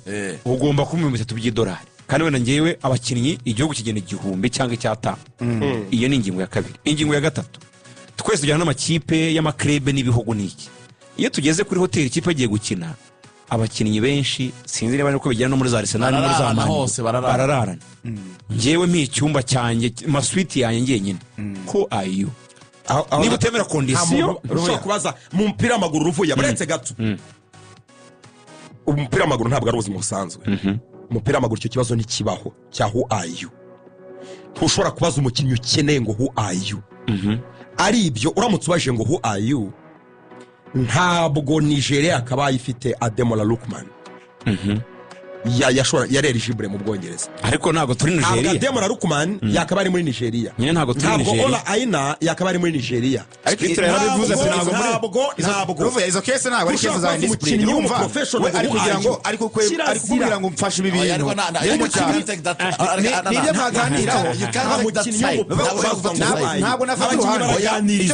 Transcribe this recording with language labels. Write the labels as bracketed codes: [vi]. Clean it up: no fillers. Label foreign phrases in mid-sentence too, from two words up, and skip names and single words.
[rw] ugomba kumva $3,000 by'idolari kandi wenda ngewe abakinnyi igihugu kigena 1,000 cyangwa 5,000 iyo ni ingingo ya kabiri ingingo ya gatatu twese tujyana n'amakipe y'amakrebe n'ibihugu n'iki iyo tugeze kuri hoteli ikipe agiye gukina abakinnyi benshi sinzi niba nuko bijyana no muri za Arsenal no muri za Man barararana ngewe mpicyumba cyanjye maswiti yanjye ngenyine ko ayo niba utemera kondisiyo ushobora kubaza mu mupira w'amaguru ruvuye buretse gato umupira w'amaguru ntabwo ari ubuzima busanzwe umupira w'amaguru icyo kibazo ntikibaho cya [en] who are you [rw] ntushobora kubaza umukinnyi ukeneye ngo [en] who are you [rw] ari ibyo uramutse ubaje ngo [en] who are you [rw] ntabwo Nigeria akaba ifite Ademola Lookman yari eligible mu Bwongereza ariko ntabwo turi Nigeria Ademola Lookman yakaba ari muri Nigeria nyine ntabwo turi Nigeria Ola Aina yakaba ari muri Nigeria ntabwo izo case ntabwo ari case za discipline yumva ari kugira ngo ari kugira ngo mfashe ibi bintu nibyo mwaganiraho ntabwo nafata uruhande